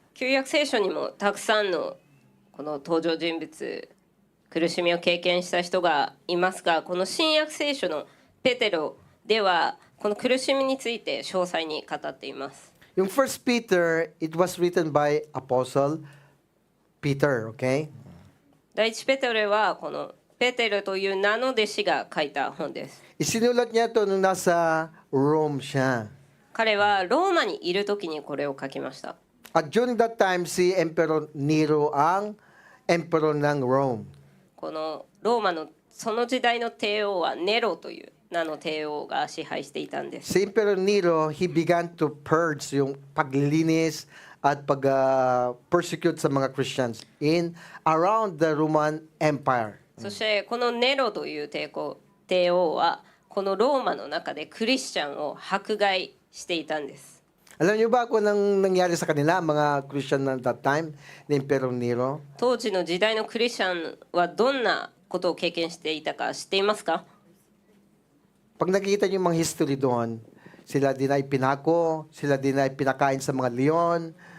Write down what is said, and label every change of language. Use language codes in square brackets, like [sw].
[ja] 旧約聖書にもたくさんのこの登場人物、苦しみを経験した人がいますが、この新約聖書のペテロではこの苦しみについて詳細に語っています。 [en] Yung 1 Peter, it was written by Apostle Peter, okay? [ja] 第一ペテロはこのペテロという名の弟子が書いた本です。 [tl] Isinulat niya ito nung nasa Rome siya. [ja] 彼はローマにいる時にこれを書きました。 [tl] At [en] during that time, [tl] si Emperor Nero ang emperor ng Rome. [ja] このローマのその時代の帝王はネロという名の帝王が支配していたんです。 [en] Si Emperor Nero, he began to purge [tl] yung paglilinis at pag-persecute sa mga [en] Christians in around the Roman Empire. [ja] そしてこのネロという帝王はこのローマの中でクリスチャンを迫害していたんです。 [tl] Alam niyo ba kung anong nangyari sa kanila, mga Christian [en] at that time, [tl] ni Emperor Nero? [ja] 当時の時代のクリスチャンはどんなことを経験していたか知っていますか？ [tl] Pag nakikita niyo yung mga history doon, sila din ay pinako, sila din ay pinakain sa mga leon,